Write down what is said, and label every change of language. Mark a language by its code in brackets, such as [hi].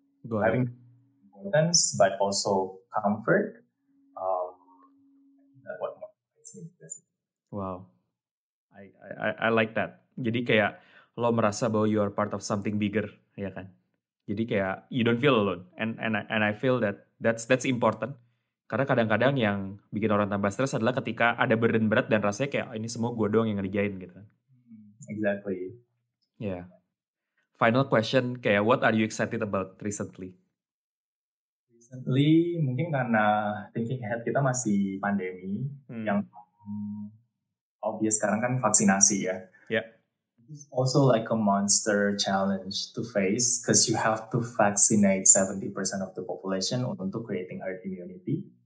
[en] Having importance, but also comfort. That's what motivates me. Wow, I like that. [id] Jadi kayak lo merasa bahwa [en] you are part of something bigger, ya kan? [id] Jadi kayak [en] you don't feel alone, and I feel that's important. [id] Karena kadang-kadang yang bikin orang tambah stres adalah ketika ada burden berat dan rasanya kayak ini semua gue doang yang ngerjain gitu. [en] Exactly. Yeah. Final question, kayak what are you excited about recently? [id] Recently mungkin karena thinking ahead kita masih pandemi, yang obvious sekarang kan vaksinasi ya. [en] Yeah. It's also like a monster challenge to face because you have to vaccinate 70% of the population untuk creating herd immunity.